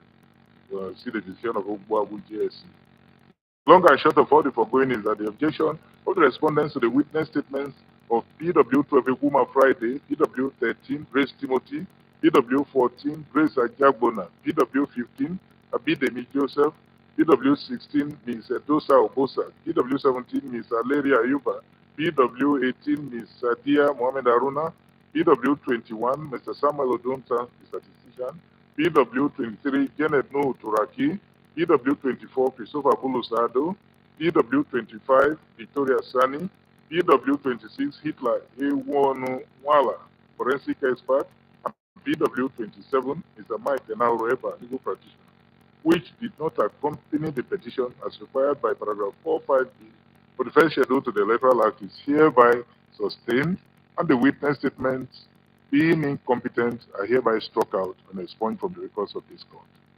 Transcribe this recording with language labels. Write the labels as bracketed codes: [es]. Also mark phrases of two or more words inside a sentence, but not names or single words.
[en] See the decision of Ogbuabu GSC. Long and short of all the foregoing is that the objection of the respondents to the witness statements of PW12 Eguma Friday, PW13 Grace Timothy, PW14 Grace Ajagbona, PW15 Abidemi Joseph, PW16 Ms. Edosa Obosa, PW17 Ms. Aleria Ayuba, PW18 Ms. Sadia Mohamed Aruna, PW21 Mr. Samuel Odonta, the statistician, PW23 Janet Nuhu Turaki, PW24 Christopher Bulusado, PW25 Victoria Sani, PW26 Hitler Ewonu Wala, forensic expert, and PW27 Mr. Mike Enauro legal practitioner, which did not accompany the petition as required by paragraph 45B for the first schedule to the Electoral Act is hereby sustained, and the witness statements being incompetent are hereby struck out and expunged from the records of this court.